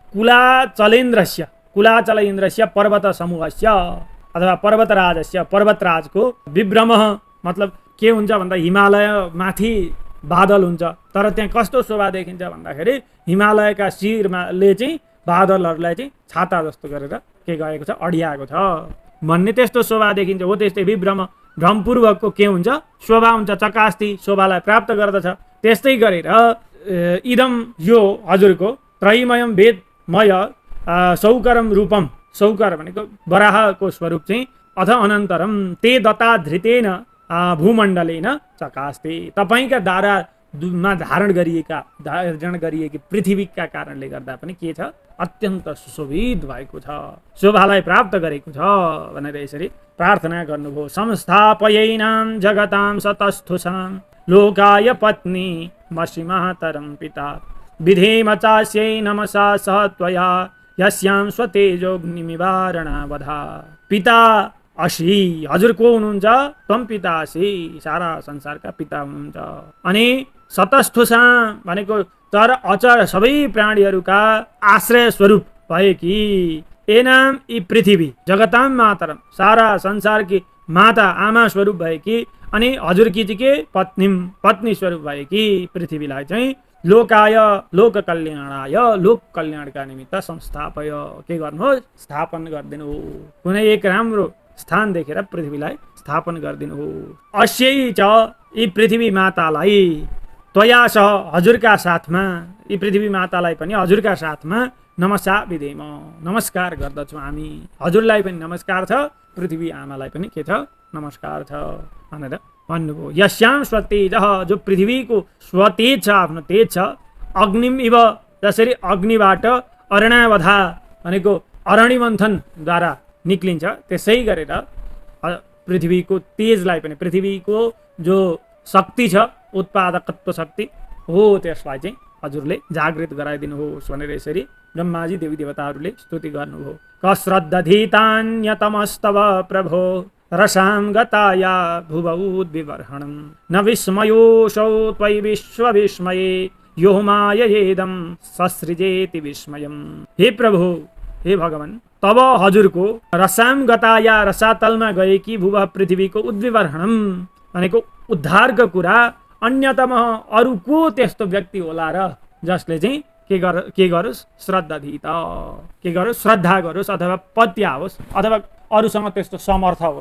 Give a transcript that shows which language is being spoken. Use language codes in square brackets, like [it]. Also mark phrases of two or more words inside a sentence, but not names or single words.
[sa] कुलाचल इन्द्रस्य पर्वत समूहस्य [ne] अथवा पर्वतराजको विभ्रम मतलब के हुन्छ भन्दा हिमालय माथि बादल हुन्छ तर त्यहाँ कस्तो शोभा देखिन्छ भन्दाखेरि हिमालयका शिरले चाहिँ बादलहरूलाई चाहिँ छाता जस्तो गरेर के गएको छ अडियाएको छ भन्ने त्यस्तो शोभा देखिन्छ हो। त्यस्तै विभ्रम भ्रमपूर्वकको के हुन्छ शोभा हुन्छ, चकास्ती शोभालाई प्राप्त गर्दछ। त्यस्तै गरेर इदम यो हजुरको [sa] त्रयीमयम वेदमय सौकरम रूपम, [ne] सौकर भनेको वराहको स्वरूप चाहिँ [sa] अथ अनन्तरम ते दत्ता धृतेन भूमण्डलेन चकास्ते [ne] तपाईका दारामा धारण गरिएकी पृथ्वीका कारणले गर्दा पनि के छ अत्यन्त सुशोभित भएको छ, शोभालाई प्राप्त गरेको छ भनेर यसरी प्रार्थना गर्नुभयो। [sa] संस्थापयैनां जगतां सतस्थुषां लोकाय पत्नी मसि मातरं पिता विधेम चास्यै नमसा सह त्वया यस्यां स्वतेजोऽग्निमिवारणवधा। पिता असी [ne] हजुर को हुनुहुन्छ? [sa] त्वम पिता असी [ne] सारा संसारका पिता हुनुहुन्छ। अनि सतस्थुषा भनेको चर अचर सबै प्राणीहरूका आश्रय स्वरूप भएकी एनाम यी पृथ्वी जगताम मातरम सारा संसारकी माता आमा स्वरूप भएकी अनि हजुरकी चाहिँ के पत्नी स्वरूप भएकी पृथ्वीलाई चाहिँ [sa] लोकाय लोक कल्याणाय [ne] लोक कल्याणका निमित्त संस्थापय के गर्नु स्थापन गरिदिनु हो। कुनै एक राम्रो स्थान देखेर पृथ्वीलाई स्थापन गरिदिनु हो। अस्यै च यी पृथ्वी मातालाई [sa] त्वया सह [ne] हजुरका साथमा यी पृथ्वी मातालाई पनि हजुरका साथमा [sa] नमसा विधेम [ne] नमस्कार गर्दछौँ हामी। हजुरलाई पनि नमस्कार छ, पृथ्वी आमालाई पनि के छ नमस्कार छ भनेर भन्नुभयो। यस्यां स्वतेज जो पृथ्वीको स्वतेज छ आफ्नो तेज छ। [sa] अग्निम इव [ne] जसरी अग्निबाट अरणावधा भनेको अरणिमन्थनद्वारा निक्लिन्छ त्यसै गरेर पृथ्वीको तेजलाई पनि पृथ्वीको जो शक्ति छ उत्पादकत्व शक्ति हो त्यसलाई चाहिँ हजुरले जागृत गराइदिनु होस् भनेर यसरी ब्रह्माजी देवी देवताहरूले स्तुति गर्नुभयो। [sa] कश्रद्धधीतान्यतमस्तव प्रभो रसां गताया भुवौद्विवर्हणं न विस्मयोऽसौ त्वयि विश्वविस्मये यो माययेदं ससृजेति विस्मयम्। [ne] हे प्रभु हे भगवान तब हजुरको [sa] रसाम गताया [ne] रसातलमा गएकी भुव पृथ्वीको उद्विवर्हणम भनेको उद्धारको कुरा अन्यतम अरू को त्यस्तो व्यक्ति होला र जसले चाहिँ के गरोस् श्रद्धाधीत के गरोस् श्रद्धा गरोस् अथवा पत्या होस् अथवा अरूसँग त्यस्तो समर्थ होस्।